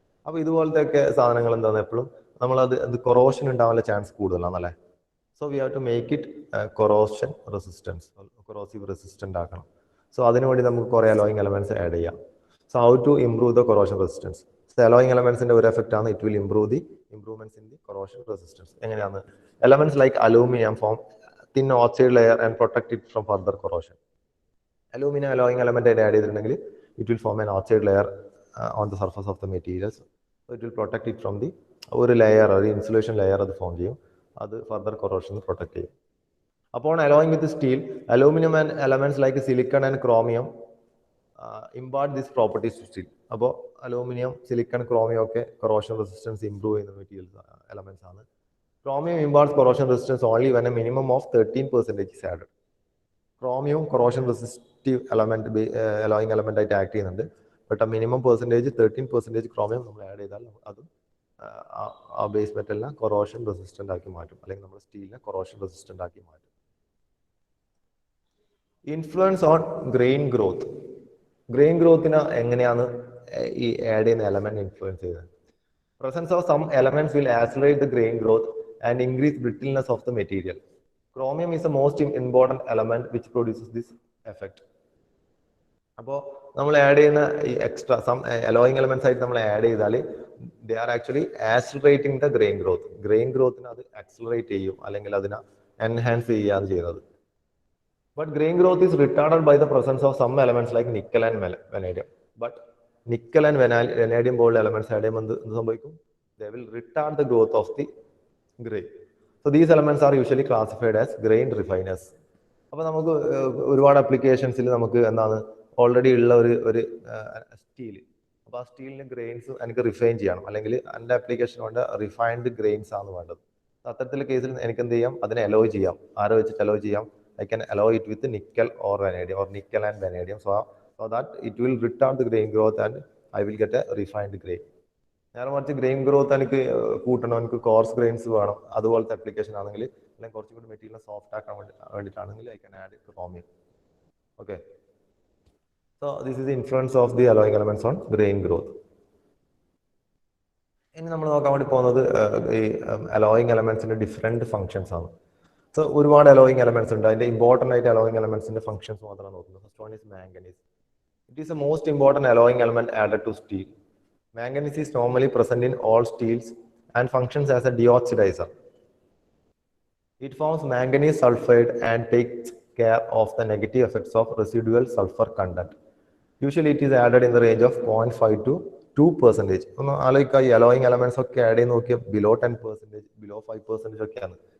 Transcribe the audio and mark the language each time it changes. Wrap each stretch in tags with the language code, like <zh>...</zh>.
<ml>അപ്പോൾ ഇതുപോലത്തെ ഒക്കെ സാധനങ്ങൾ എന്താണ് എപ്പോഴും അത് കൊറോഷൻ ഉണ്ടാവാനുള്ള chance കൂടുതലാണല്ലേ.</ml> <en>So we have to make it corrosion resistance, corrosive resistant ആക്കണം.</en> <ml>സോ അതിനുവേണ്ടി നമുക്ക് കുറേ അലോയിങ് എലമെന്റ്സ് ആഡ് ചെയ്യാം.</ml> <en>So how to improve the corrosion resistance?</en> <ml>So allowing എലമെന്റ്സിന്റെ ഒരു എഫക്റ്റ് ആണ്,</ml> <en>It will improvements in the corrosion resistance.</en> <ml>എങ്ങനെയാണ്?</ml> <en>Elements like aluminium form thin oxide layer and protect it from further corrosion. Aluminum alloying element add ചെയ്തിട്ടുണ്ടെങ്കിൽ it will form an oxide layer on the surface of the materials. So it will protect it from the</en> <ml>ഒരു layer, ഒരു insulation layer അത് form ചെയ്യും. അത് further corrosion protect ചെയ്യും.</ml> <en>Upon alloying with steel, aluminum and elements like silicon and chromium impart these properties to steel.</en> <ml>അപ്പോൾ aluminium, silicon, chromium ഒക്കെ corrosion resistance improve ചെയ്യുന്ന materials elements ആണ്.</ml> <en>Chromium imparts corrosion resistance only when a minimum of 13% is added.</en> <ml>Chromium corrosion resistive element, allowing element ആയിട്ട് act ചെയ്യുന്നുണ്ട്. But ആ minimum percentage 13% chromium നമ്മൾ add ചെയ്താൽ അത് ആ ബേസ് മെറ്റലിനെ കൊറോഷൻ റെസിസ്റ്റന്റ് ആക്കി മാറ്റും, അല്ലെങ്കിൽ നമ്മുടെ സ്റ്റീലിനെ കൊറോഷൻ റെസിസ്റ്റന്റ് ആക്കി മാറ്റും. Influence on grain growth. Grain ഗ്രോത്തിനെ എങ്ങനെയാണ് ഈ ആഡ് ചെയ്യുന്ന എലമെന്റ് ഇൻഫ്ലുവൻസ് ചെയ്യുന്നത്?</ml> <en>Presence of some elements will accelerate the grain growth and increase brittleness of the material. Chromium is the most important element which produces this effect.</en> <ml>അപ്പോൾ നമ്മൾ add ചെയ്യുന്ന ഈ extra some allowing elements ആയിട്ട് നമ്മൾ add ചെയ്താൽ</ml> <en>They are actually accelerating the grain growth.</en> <ml>Grain ഗ്രോത്തിനെ അത് accelerate ചെയ്യും, അല്ലെങ്കിൽ അതിനെ എൻഹാൻസ് ചെയ്യുകയാണ് ചെയ്യുന്നത്.</ml> <en>But grain growth is retarded by the presence of some elements like nickel and vanadium.</en> <ml>But nickel and vanadium പോലുള്ള എലമെന്റ്സ് ആഡ് ചെയ്യുമ്പോൾ എന്ത് സംഭവിക്കും?</ml> <en>They will retard the growth of the grain. So these elements are usually classified as grain refiners.</en> <ml>അപ്പോൾ നമുക്ക് ഒരുപാട് ആപ്ലിക്കേഷൻസിൽ നമുക്ക് എന്താണ് already ഉള്ള ഒരു സ്റ്റീൽ, അപ്പോൾ ആ സ്റ്റീലിന് ഗ്രെയിൻസ് എനിക്ക് റിഫൈൻ ചെയ്യണം, അല്ലെങ്കിൽ എൻ്റെ ആപ്ലിക്കേഷൻ കൊണ്ട് റിഫൈൻഡ് ഗ്രെയിൻസ് ആണ് വേണ്ടത്. അത്തരത്തിലുള്ള കേസിൽ എനിക്ക് എന്ത് ചെയ്യാം? അതിനെ അലോയ് ചെയ്യാം. ആരെ വെച്ചിട്ട് അലോയ് ചെയ്യാം?</ml> <en>I can alloy it with nickel or vanadium, or nickel and vanadium, so that it will retard the grain growth and I will get a refined grain.</en> <ml>നേരെ മറിച്ച് ഗ്രെയിൻ ഗ്രോത്ത് എനിക്ക് കൂട്ടണം, എനിക്ക് course grains വേണം, അതുപോലത്തെ application ആണെങ്കിൽ, അല്ലെങ്കിൽ കുറച്ചും കൂടി മെറ്റീരിയൽ സോഫ്റ്റ് ആക്കാൻ വേണ്ടിയിട്ടാണെങ്കിൽ</ml> <en>I can add chromium. Okay, so this is the influence of the alloying elements on grain growth.</en> <ml>ഇനി നമ്മൾ നോക്കാൻ വേണ്ടി പോകുന്നത് ഈ അലോയിങ് എലമെന്റ്സിന്റെ ഡിഫറെന്റ് ഫംഗ്ഷൻസ് ആണ്. സോ ഒരുപാട് അലോയിങ് എലമെന്റ്സ് ഉണ്ട്. അതിന്റെ ഇമ്പോർട്ടന്റ് ആയിട്ട് അലോയിങ് എലമെന്റ്സിന്റെ ഫംഗ്ഷൻസ് മാത്രമാണ് നോക്കുന്നത്.</ml> <en>First one is manganese. It is a most important alloying element added to steel. Manganese is normally present in all steels and functions as a deoxidizer. It forms manganese sulfide and takes care of the negative effects of residual sulfur content. Usually it is added in the range of 0.5 to 2%.</en> <ml>ഒന്ന് ആലോചിക്കുക, ഈ allowing elements ഒക്കെ add ചെയ്ത് നോക്കിയാൽ below 10%, below 5% ഒക്കെയാണ്.</ml>